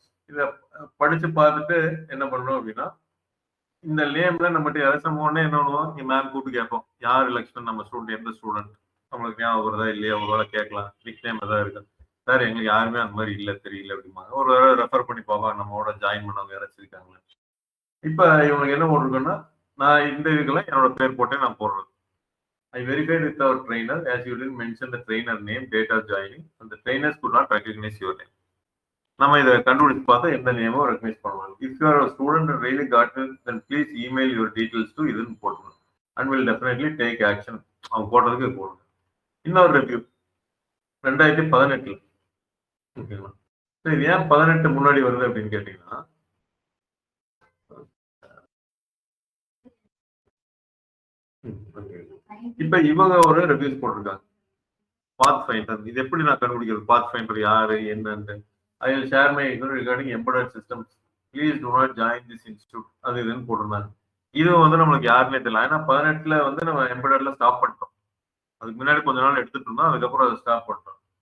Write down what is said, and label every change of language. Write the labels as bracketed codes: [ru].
[ta] இத படிச்சு பார்த்துட்டு என்ன பண்ணணும் அப்படின்னா, இந்த நேம்ல நம்மகிட்ட யாராச்சும் உடனே என்ன பண்ணுவோம், மேம் கூப்பிட்டு கேட்போம், யார் லக்ஷ்மன் நம்ம ஸ்டூடெண்ட், எந்த ஸ்டூடெண்ட் நம்மளுக்கு ஞாபகம் வருதா இல்லையா, ஒரு வேலை கேட்கலாம். நிக் நேம் ஏதாவது இருக்கு சார், எங்களுக்கு யாருமே அந்த மாதிரி இல்லை தெரியல அப்படிம்பாங்க. ஒரு வேலை ரெஃபர் பண்ணி பார்ப்பாங்க நம்மளோட ஜாயின் பண்ணவங்க யாராச்சும் இருக்காங்களா. இப்ப இவங்களுக்கு என்ன போட்டிருக்கோன்னா, நான் இந்த இதுக்கெல்லாம் என்னோட பேர் போட்டே நான் போடுறது. [en] I verified with our trainer as you didn't mention the trainer name, date of joining, and the trainers could not recognize your name. [ta] நம்ம இதை கண்டுபிடிச்சு பார்த்தா எந்த நேமோ ரெக்கக்னைஸ் பண்ணுவாங்க. [en] if you are a student and really got it, then please email your details to [ta] இதுன்னு போட்டுருங்க [en] and will definitely take action. [ta] அவங்க போட்டதுக்கு போடுங்க. இன்னொரு ரிவ்யூ 2018 ஓகேங்களா. இது ஏன் 18 முன்னாடி வருது அப்படின்னு கேட்டீங்கன்னா, இப்ப இவங்க ஒரு ரிவ்யூஸ் போட்டிருக்காங்க. பாத் ஃபைண்டர் இது எப்படி நான் கண்டுபிடிக்கிறது, பாத் ஃபைண்டர் யாரு என்னன்னு. [en] I will share my ignorance regarding embedded systems. Please do not join this institute. [ta] அது இதுன்னு போட்டிருந்தாங்க. இது வந்து நம்மளுக்கு யாருன்னே தெரியல. ஏன்னா 18ல வந்து நம்ம எம்பெடட்ல ஸ்டாப் பண்ணிட்டோம். அதுக்கு முன்னாடி கொஞ்ச நாள் எடுத்துட்டு இருந்தோம், அதுக்கப்புறம் அதை ஸ்டாப் பண்ணிட்டோம்.